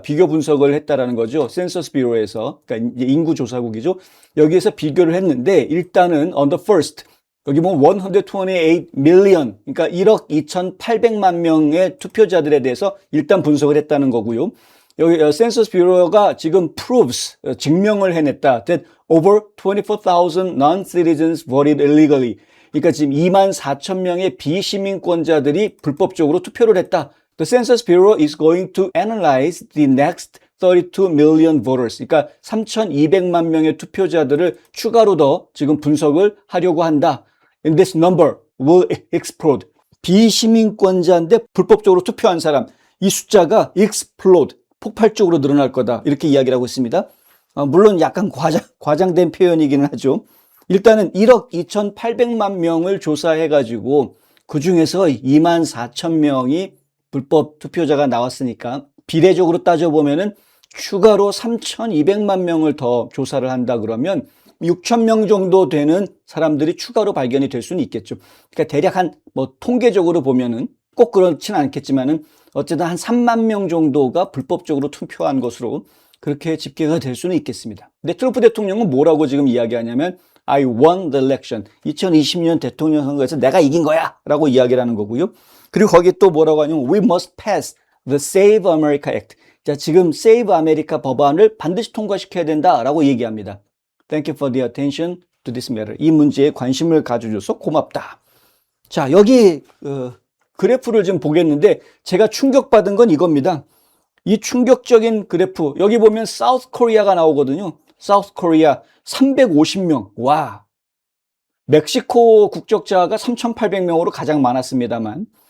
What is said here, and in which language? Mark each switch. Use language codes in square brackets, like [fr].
[ko] 비교 분석을 했다라는 거죠. 센서스 뷰로에서. 그러니까 이제 인구조사국이죠. 여기에서 비교를 했는데 일단은 [en] on the first [ko] 여기 보면 128 million, 그러니까 1억 2,800만 명의 투표자들에 대해서 일단 분석을 했다는 거고요. 여기 센서스 뷰로가 지금 [en] proves, [ko] 증명을 해냈다. [en] that over 24,000 non-citizens voted illegally. [ko] 그러니까 지금 24,000명의 비시민권자들이 불법적으로 투표를 했다. [en] The Census Bureau is going to analyze the next 32 million voters. [ko] 그러니까 3,200만 명의 투표자들을 추가로 더 지금 분석을 하려고 한다. [en] And this number will explode. [ko] 비시민권자인데 불법적으로 투표한 사람, 이 숫자가 explode, 폭발적으로 늘어날 거다. 이렇게 이야기를 하고 있습니다. 물론 약간 과장된 표현이기는 하죠. 일단은 1억 2,800만 명을 조사해가지고 그 중에서 24,000명이 불법 투표자가 나왔으니까 비례적으로 따져보면은 추가로 3,200만 명을 더 조사를 한다 그러면 6,000명 정도 되는 사람들이 추가로 발견이 될 수는 있겠죠. 그러니까 대략 통계적으로 보면은 꼭 그렇지는 않겠지만은 어쨌든 한 3만 명 정도가 불법적으로 투표한 것으로 그렇게 집계가 될 수는 있겠습니다. 근데 트럼프 대통령은 뭐라고 지금 이야기하냐면 [en] I won the election. [ko] 2020년 대통령 선거에서 내가 이긴 거야 라고 이야기를 하는 거고요. 그리고 거기에 또 뭐라고 하냐면 [en] We must pass the Save America Act. [ko] 자, 지금 Save America 법안을 반드시 통과시켜야 된다라고 얘기합니다. [en] Thank you for the attention to this matter. [ko] 이 문제에 관심을 가져줘서 고맙다. 자, 여기 그래프를 좀 보겠는데 제가 충격받은 건 이겁니다. 이 충격적인 그래프, 여기 보면 사우스 코리아가 나오거든요. 사우스 코리아 350명. 와. 멕시코 국적자가 3,800명으로 가장 많았습니다만.